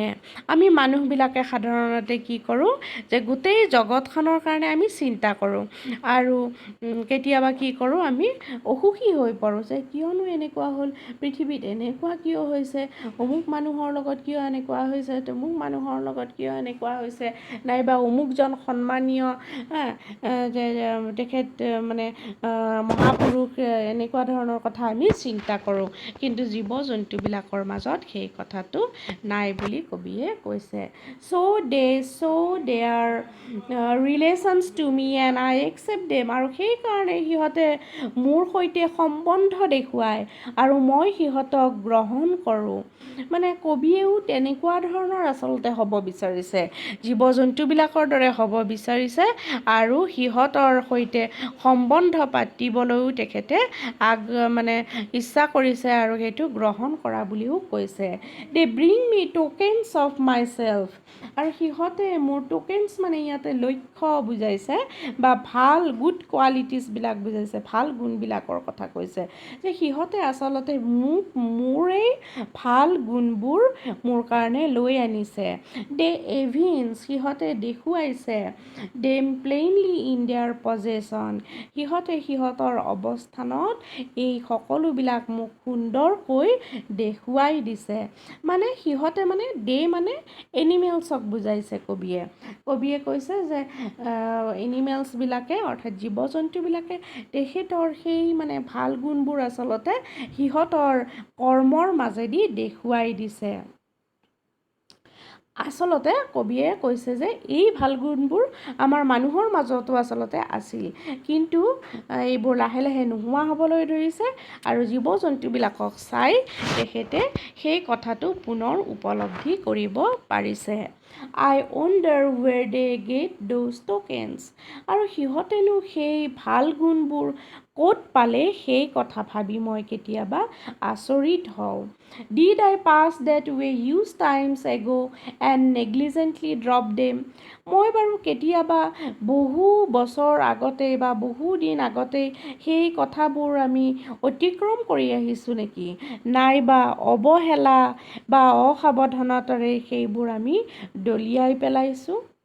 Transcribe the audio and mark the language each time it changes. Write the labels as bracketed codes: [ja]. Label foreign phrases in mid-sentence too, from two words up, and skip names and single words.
[as] আমি মানুহবিলাকে সাধাৰণতে কি কৰোঁ, যে গোটেই জগতখনৰ কাৰণে আমি চিন্তা কৰোঁ আৰু কেতিয়াবা কি কৰোঁ, আমি অসুখী হৈ পৰোঁ যে কিয়নো এনেকুৱা হ'ল, পৃথিৱীত এনেকুৱা কিয় হৈছে, অমুক মানুহৰ লগত কিয় এনেকুৱা হৈছে, তমুক মানুহৰ লগত কিয় এনেকুৱা হৈছে, নাইবা অমুকজন সন্মানীয় তেখেত মানে মহাপুৰুষ, এনেকুৱা ধৰণৰ কথা আমি চিন্তা কৰোঁ। কিন্তু জীৱ জন্তুবিলাকৰ মাজত সেই কথাটো নাই বুলি কবিয়ে কৈছে। [en] So they show their relations to me and I accept them, [as] আৰু সেইকাৰণে সিহঁতে মোৰ সৈতে সম্বন্ধ দেখুৱায় আৰু মই সিহঁতক গ্ৰহণ কৰোঁ। মানে কবিয়েও তেনেকুৱা ধৰণৰ আচলতে হ'ব বিচাৰিছে, জীৱ জন্তুবিলাকৰ দৰে হ'ব বিচাৰিছে আৰু সিহঁতৰ সৈতে সম্বন্ধ পাতিবলৈও তেখেতে মানে ইচ্ছা কৰিছে আৰু সেইটো গ্ৰহণ কৰা বুলিও কৈছে। [en] They bring me tokens of myself, [as] আৰু সিহঁতে মোৰ টোকেনছ মানে ইয়াতে লক্ষ্য বুজাইছে বা ভাল [en] good qualities [as] বুজাইছে, ভাল গুণবিলাকৰ কথা কৈছে, যে সিহঁতে আচলতে মোৰেই ভাল গুণবোৰ মোৰ কাৰণে লৈ আনিছে। [en] They evince, [as] সিহঁতে দেখুৱাইছে, [en] them plainly in their possession, [as] সিহঁতে সিহঁতৰ অৱস্থানত এই সকলোবিলাক মোক সুন্দৰকৈ দেখুৱাই দিছে। মানে সিহঁতে মানে মানে এনিমেলছক বুজাইছে কবিয়ে কৈছে যে এনিমেলছবিলাকে অৰ্থাৎ জীৱ জন্তুবিলাকে তেখেতৰ সেই মানে ভাল গুণবোৰ আচলতে সিহঁতৰ কৰ্মৰ মাজেদি দেখুৱাই দিছে। আচলতে কবিয়ে কৈছে যে এই ভাল গুণবোৰ আমাৰ মানুহৰ মাজতো আচলতে আছিল, কিন্তু এইবোৰ লাহে লাহে নোহোৱা হ'বলৈ ধৰিছে আৰু জীৱ জন্তুবিলাকক চাই তেখেতে সেই কথাটো পুনৰ উপলব্ধি কৰিব পাৰিছে। [en] I wonder where they get those tokens, [as] আৰু সিহঁতেনো সেই ভাল গুণবোৰ ক'ত পালে সেই কথা ভাবি মই কেতিয়াবা আচৰিত হওঁ। [en] Did I pass that way huge times ago and negligently drop them? [as] মই বাৰু কেতিয়াবা বহু বছৰ আগতে বা বহু দিন আগতে সেই কথাবোৰ আমি অতিক্ৰম কৰি আহিছোঁ নেকি, নাইবা অৱহেলা বা অসাৱধানতাৰে সেইবোৰ আমি দলিয়াই পেলাইছোঁ?